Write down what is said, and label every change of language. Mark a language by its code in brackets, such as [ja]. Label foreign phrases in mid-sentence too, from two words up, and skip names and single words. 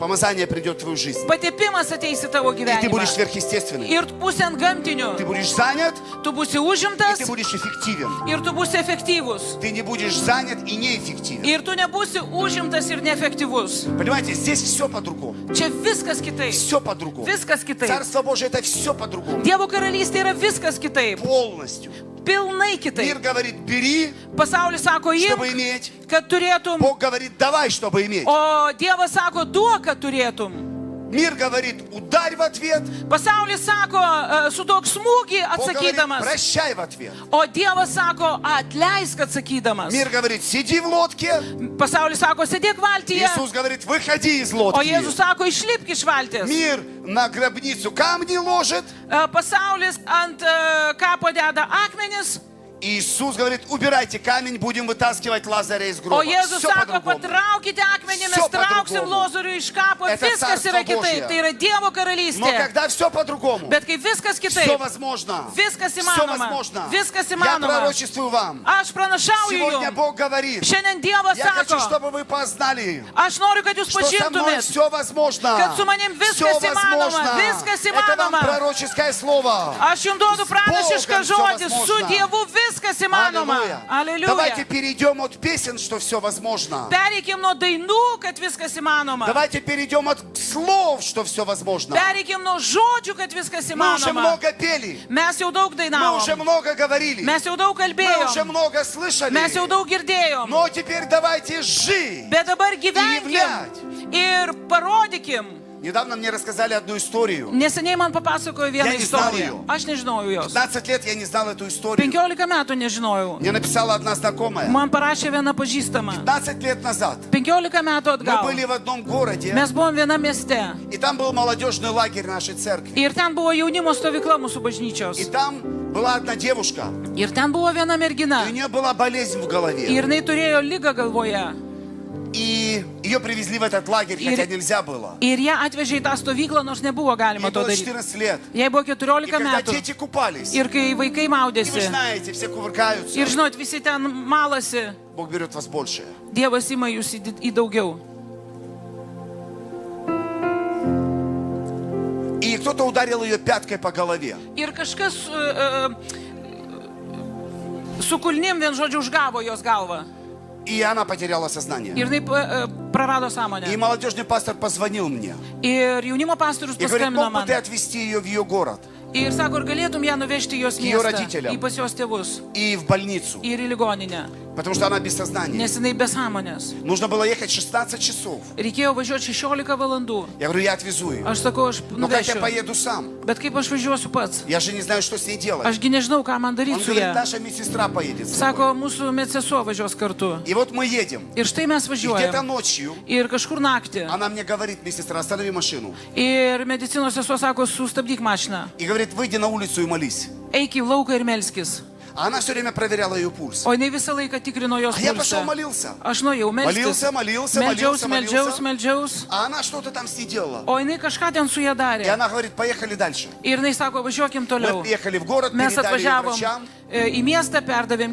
[ru] помазание придет в твою жизнь. [lt] patepimas ateis į tavo [ru] И ты будешь [lt] gyvenimą. [ru] сверхъестественным. [lt] Ir tu būsi ant gamtinių. [ru] Ты будешь занят, [lt] Tu būsi [ru] и [lt] užimtas [ru] ты будешь эффективен. [lt] ir tu būsi efektyvus. [ru] Ты не будешь занят и неэффективен. [lt] Ir tu nebūsi užimtas ir neefektyvus. [ru] Понимаете, здесь все по-другому. [lt] Čia viskas kitaip. [ru] Все по-другому. [lt] Viskas kitaip. [ru] Царство Божие это все по-другому. [lt] Dievo karalystė yra viskas kitaip. [ru] Полностью. [lt] Pilnai [ru] Мир [lt] kitaip. [ru] говорит, бери, [lt] Pasaulis sako, [ru] чтобы [lt] imk, [ru] иметь. [lt] kad turėtum. [ru] Бог говорит, давай, чтобы иметь. [lt] O Dievas sako, duok, kad turėtum. [ru] Мир говорит, ударь в ответ. [lt] Pasaulis sako, suduok smūgį [ru] Бог говорит, [lt] atsakydamas. [ru] прощай в ответ. [lt] O Dievas sako, atleisk atsakydamas. [ru] Мир говорит, сиди в лодке. [lt] Pasaulis sako, sėdėk valtyje. [ru] Иисус говорит, выходи из [lt] O [ru] лодки. [lt] Jėzus sako, išlipk iš valties. [ru] Мир на гробницу камни ложит. [lt] Pasaulis ant kapo deda akmenis. [ru] Иисус говорит, убирайте камень, будем вытаскивать Лазаря из [lt] O [ru] гроба. [lt] Jėzus [ru] Все [lt] sako, [ru] по-другому. [lt] patraukite akmenį, mes [ru] Всё [lt] trauksim [ru] по-другому. [lt] lozorių iš kapo. [ru] Это [lt] Viskas [ru] Царство [lt] yra kitaip. [ru] Божье. [lt] Tai yra Dievo [ru] Но [lt] karalystė. [ru] когда все по-другому, [lt] Bet kai viskas [ru] все [lt] kitaip, [ru] возможно. [lt] viskas [ru] Все [lt] įmanoma. [ru] возможно. [lt] Viskas [ru] Я [lt] įmanoma. [ru] пророчествую вам. [lt] Aš pranašauju [ru] Сегодня [lt] jums. [ru] Бог говорит, [lt] Šiandien Dievas [ru] я хочу, [lt] sako, [ru] чтобы вы познали, [lt] aš noriu, kad jūs [ru] что со мной [lt] pažintumėt, [ru] все возможно. [lt] kad su manim [ru] Все [lt] viskas įmanoma. [ru] возможно. [lt] Viskas [ru] Это вам [lt] įmanoma. [ru] пророческое слово. [lt] Aš jums duodu pranašišką [ru] Bogom всё [lt] žodį. Su [ru] возможно. [lt] Dievu viskas įmanoma. [ru] Аллилуйя. Давайте [lt] Aleliuja. [ru] перейдем от песен, что все возможно. [lt] Pereikim nuo dainų, kad viskas įmanoma. [ru] Давайте перейдем от слов, что все возможно. [lt] Pereikim nuo žodžių, kad viskas [ru] Мы уже [lt] įmanoma. [ru] много пели. [lt] Mes jau daug [ru] Мы уже [lt] dainavom. [ru] много говорили. [lt] Mes jau daug [ru] Мы уже [lt] kalbėjom. [ru] много слышали. [lt] Mes jau daug girdėjom. [ru] Но теперь давайте жить. [lt] Bet dabar [ru] являть. [lt] gyvenkim ir parodykim. [ru] Недавно мне рассказали одну историю. [lt] Neseniai man papasakojo vieną [ru] Я не знал [lt] istoriją. [ru] ее. [lt] Aš nežinojau jos. [ru] 15 лет я не знал эту историю. [lt] 15 metų nežinojau. [ru] Мне написала одна знакомая. [lt] Man parašė viena pažįstama. [ru] 15 лет назад [lt] 15 metų [ru] мы [lt] atgal. [ru] были в одном городе, [lt] Mes buvom viename mieste. [ru] и там был молодежный лагерь нашей церкви. [lt] Ir ten buvo jaunimo stovykla mūsų [ru] И [lt] bažnyčios. [ru] там была одна девушка, [lt] Ir ten buvo viena [ru] и [lt] mergina. [ru] у нее была болезнь в голове. [lt] Ir jinai turėjo lygą galvoje. [ru] И ее привезли в этот лагерь, хотя нельзя было. [lt] Ir ją atvežė į tą stovyklą, nors nebuvo galima [ru] Ей [lt] to [ru] было [lt] daryti. [ru] 14 лет. [lt] Jai buvo [ru] И [lt] 14 [ru] когда [lt] metų. [ru] дети купались, [lt] Ir kai vaikai [ru] и вы [lt] maudėsi. [ru] знаете, все кувыркаются, [lt] Ir žinot, visi ten malasi. [ru] Бог берет вас большее. [lt] Dievas ima jūs į daugiau. [ru] И кто-то ударил ее пяткой по голове. [lt] Ir kažkas su kulnim vien žodžiu užgavo jos galvą. [ru] И она потеряла сознание. [lt] Ir jinai prarado [ru] И [lt] sąmonę. [ru] молодежный пастор позвонил мне. [lt] Ir jaunimo pastorius [ru] И говорит, [lt] paskambino [ru] мог бы [lt] man. [ru] ты отвезти ее в ее город [lt] Ir sako, ar galėtum ją nuvežti į jos [ru] Ее [lt] miestą, [ru] родителям. [lt] į pas jos tėvus, [ru] и в больницу, [lt] ir į ligoninę, [ru] потому что она без сознания. [lt] nes jinai be sąmonės. [ru] Нужно было ехать 16 часов. [lt] Reikėjo važiuoti 16 valandų. [ru] Я говорю, я отвезу ее. [lt] Aš sakau, aš [ru] Но как я [lt] nuvešiu. [ru] поеду сам? [lt] Bet kaip aš važiuosiu pats? [ru] Я же не знаю, что с ней делать. [lt] Ašgi nežinau, ką man [ru] Он [lt] daryti su [ru] говорит, [lt] ją. [ru] наша медсестра поедет с [lt] Sako, [ru] тобой. [lt] mūsų medsesuo važiuos kartu. [ru] И вот мы едем. [lt] Ir štai mes [ru] И где-то [lt] važiuojame. [ru] ночью [lt] Ir kažkur naktį. [ru] она мне говорит, медсестра, останови машину. [lt] Ir medicinos sesuo sako, sustabdyk mašiną. [ru] И говорит, выйди на улицу и молись. [lt] Eik į lauką ir melskis. [ru] А она все время проверяла ее пульс. [lt] O jinai visą laiką tikrino jos [ru] А я пошел [lt] pulsą. [ru] молился. [lt] Aš nuėjau melstis. [ru] Молился. [lt] Meldžiaus. [ru] А она что-то там с ней делала. [lt] O jinai kažką ten su ją [ru] И [lt] darė. [ru] она говорит, поехали дальше. [lt] Ir jinai sako, važiuokim [ru] Мы [lt] toliau. [ru] приехали в город, [lt] Mes [ru] передали ее [lt] atvažiavom [ru] врачам. [lt] į miestą, perdavėm